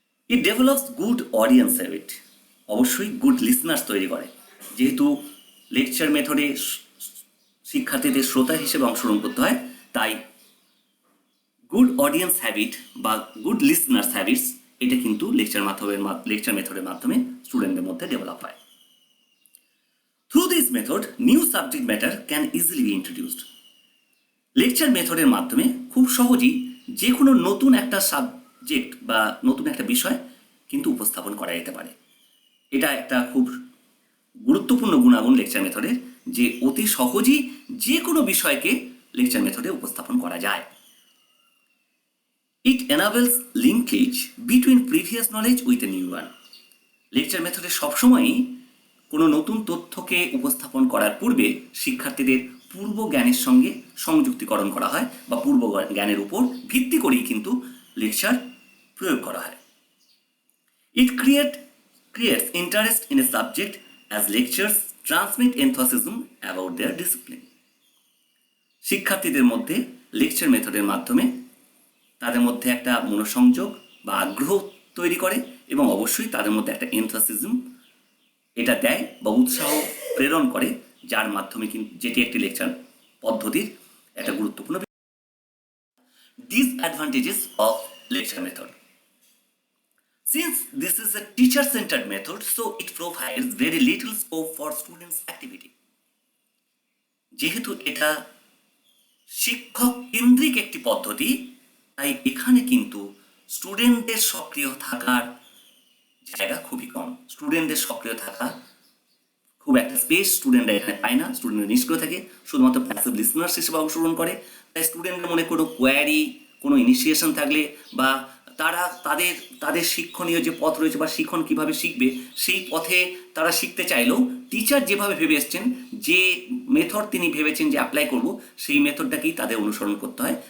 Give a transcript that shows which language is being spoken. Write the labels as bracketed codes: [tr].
[en] It develops good audience habit. [bn] অবশ্যই good listeners তৈরি করে। যেহেতু লেকচার মেথডে শিক্ষার্থীদের শ্রোতা হিসেবে অংশগ্রহণ করতে হয়, তাই গুড অডিয়েন্স হ্যাবিট বা গুড লিসনার্স হ্যাবিটস এটা কিন্তু লেকচার মেথডের মাধ্যমে স্টুডেন্টদের মধ্যে ডেভেলপ হয়। [en] Through this method, new subject matter can easily be introduced. [bn] Lecture মেথডের মাধ্যমে খুব সহজেই যে কোনো নতুন একটা সাবজেক্ট বা নতুন একটা বিষয় কিন্তু উপস্থাপন করা যেতে পারে। এটা একটা খুব গুরুত্বপূর্ণ গুণাগুণ লেকচার মেথডের, যে অতি সহজেই যে কোনো বিষয়কে লেকচার মেথডে উপস্থাপন করা যায়। [en] It enables linkage between previous knowledge with a new one. [bn] Lecture মেথডে সবসময়ই কোনো নতুন তথ্যকে উপস্থাপন করার পূর্বে শিক্ষার্থীদের পূর্ব জ্ঞানের সঙ্গে সংযুক্তিকরণ করা হয় বা পূর্ব জ্ঞানের উপর ভিত্তি করেই কিন্তু লেকচার প্রয়োগ করা হয়। [en] It creates interest in a subject as lectures transmit enthusiasm about their discipline. [bn] শিক্ষার্থীদের মধ্যে লেকচার মেথডের মাধ্যমে তাদের মধ্যে একটা মনোসংযোগ বা আগ্রহ তৈরি করে এবং অবশ্যই তাদের মধ্যে একটা এনথুসিয়াজম এটা দেয় বা উৎসাহ প্রেরণ করে, যার মাধ্যমে কিন্তু যেটি একটি লেকচার পদ্ধতির একটা গুরুত্বপূর্ণ। [en] Disadvantages of lecture method. Since this is a teacher-centered method, so it provides very little scope for students' activity. [bn] যেহেতু এটা শিক্ষক কেন্দ্রিক একটি পদ্ধতি, তাই এখানে কিন্তু স্টুডেন্টদের সক্রিয় থাকার জায়গা খুবই কম। স্টুডেন্টদের সক্রিয় থাকা খুব একটা স্পেস স্টুডেন্টরা এখানে পায় না। স্টুডেন্টরা নিষ্ক্রিয় থাকে, শুধুমাত্র প্যাসিভ লিসনার্স হিসেবে অংশগ্রহণ করে। তাই স্টুডেন্টদের মনে কোনো কোয়ারি, কোনো ইনিশিয়েশন থাকলে বা তারা তাদের শিক্ষণীয় যে পথ রয়েছে বা শিখন কিভাবে শিখবে সেই পথে তারা শিখতে চাইলেও টিচার যেভাবে ভেবে এসছেন, যে মেথড তিনি ভেবেছেন যে অ্যাপ্লাই করব, সেই মেথডটাকেই তাদের অনুসরণ করতে হয়।